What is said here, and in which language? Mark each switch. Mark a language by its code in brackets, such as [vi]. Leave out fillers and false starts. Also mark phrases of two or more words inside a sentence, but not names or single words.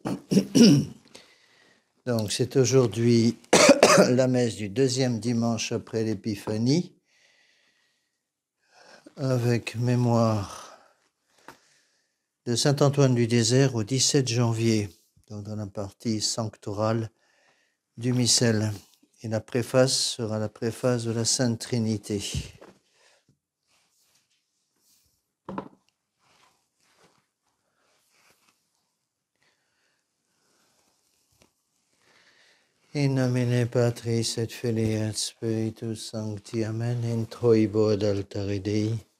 [fr] Donc, c'est aujourd'hui la messe du deuxième dimanche après l'Épiphanie, avec mémoire de saint Antoine du Désert au 17 janvier, donc dans la partie sanctorale du missel. Et la préface sera la préface de la Sainte Trinité. [la] In nomine Patris et Filii et Spiritus Sancti, Amen. Introibo ad altare Dei.